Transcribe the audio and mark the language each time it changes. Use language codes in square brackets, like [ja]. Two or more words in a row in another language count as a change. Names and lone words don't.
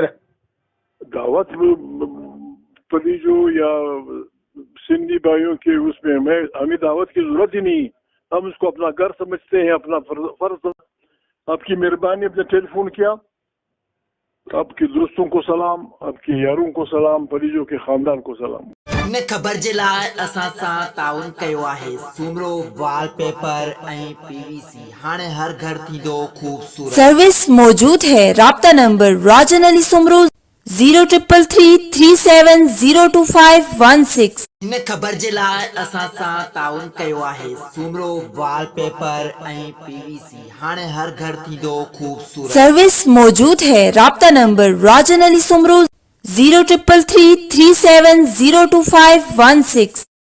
[ur] دعوت پلیجو یا سندھی بھائیوں کے اس میں ہمیں دعوت کی ضرورت ہی نہیں. ہم اس کو اپنا گھر سمجھتے ہیں، اپنا فرض۔ آپ کی مہربانی، آپ نے ٹیلیفون کیا. آپ کے دوستوں کو سلام، آپ کے یاروں کو سلام، پلیجو کے خاندان کو سلام. [sd] ने ख़बर जे लाइ असां सां ताउन कयो आहे सूमरो वॉलपेपर ऐं पीवीसी। हाणे हर घर थींदो खूबसूरत। [ur] سروس موجود ہے. رابطہ نمبر راجن علی سومرو 0333370251 [sd] ने ख़बर जे लाइ असां सां ताउन कयो आहे सूमरो वॉलपेपर ऐं पीवीसी। हाणे हर घर थींदो खूबसूरत। [ur] سروس موجود ہے۔ رابطہ نمبر راجن علی سومرو 0333370251